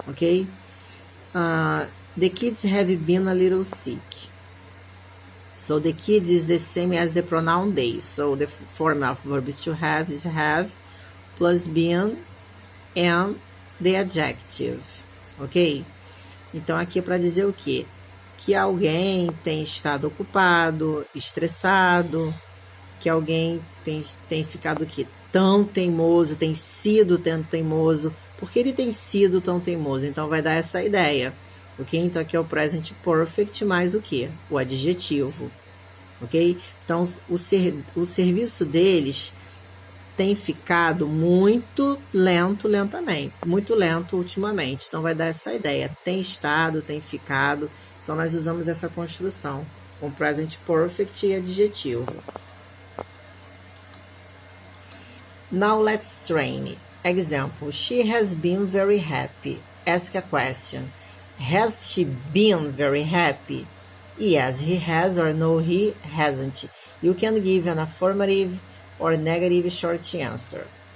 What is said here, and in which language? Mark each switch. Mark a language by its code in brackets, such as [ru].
[en] Okay, the kids have been a little sick. So the kids is the same as the pronoun they. So the form of verb to have is have plus been and the adjective. Ok? [pt] Então aqui é para dizer o quê? Que alguém tem estado ocupado, estressado, que alguém tem ficado aqui tão teimoso, tem sido tão teimoso. Por que ele tem sido tão teimoso? Então vai dar essa ideia. Ok? Então aqui é o present perfect mais o quê? O adjetivo. Ok? Então o serviço deles tem ficado muito lentamente. Muito lento ultimamente. Então vai dar essa ideia. Tem estado, tem ficado. Então nós usamos essa construção com present perfect e adjetivo. [en] Now let's train. Example, she has been very happy. Ask a question. Has she been very happy? Yes, he has, or no, he hasn't. You can give an affirmative or negative short answer.